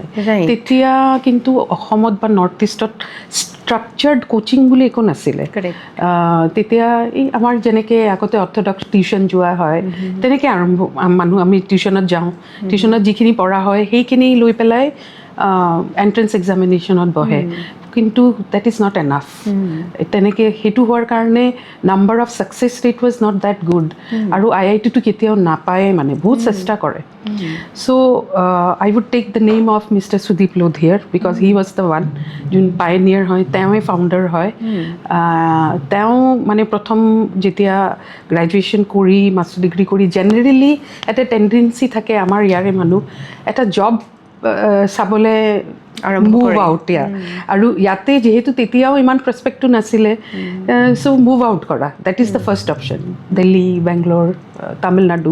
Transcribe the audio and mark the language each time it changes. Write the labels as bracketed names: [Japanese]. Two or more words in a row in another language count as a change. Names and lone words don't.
[Assamese] তেতিয়া কিন্তু অসমত বা নৰ্থ ইষ্টত [English] structured coaching [Assamese] বুলি একো নাছিলে। তেতিয়া এই আমাৰ যেনেকৈ আগতে [English] orthodox tuition [Assamese] যোৱা হয় তেনেকৈ আমি টিউশ্যনত যাওঁ, টিউশ্যনত যিখিনি পঢ়া হয় সেইখিনি লৈ পেলাই [English] entrance examination [Assamese] বহে, কিন্তু [English] that is not enough. [Assamese] তেনেকৈ সেইটো হোৱাৰ কাৰণে [English] number of success rate was not that good, [Assamese] আৰু IIT-টো কেতিয়াও নাপায়ে, মানে বহুত চেষ্টা কৰে। [English] so I would take the name of Mister সুদীপ লোধিয়াৰ, because he was the one who pioneer [Assamese] হয়, তেওঁৱে ফাউণ্ডাৰ হয়। তেওঁ মানে প্ৰথম যেতিয়া গ্ৰেজুৱেশ্যন কৰি [English] master degree [Assamese] কৰি জেনেৰেলি এটা টেণ্ডেঞ্চি থাকে আমাৰ ইয়াৰে মানুহ এটা জব চাবলৈ [English] move out, [Assamese] আৰু ইয়াতে যিহেতু তেতিয়াও ইমান প্ৰস্পেক্টটো নাছিলে, চ' [English] move out [Assamese] কৰা, [English] that is the first option, [Assamese] দিল্লী, বেংগলোৰ, তামিলনাডু।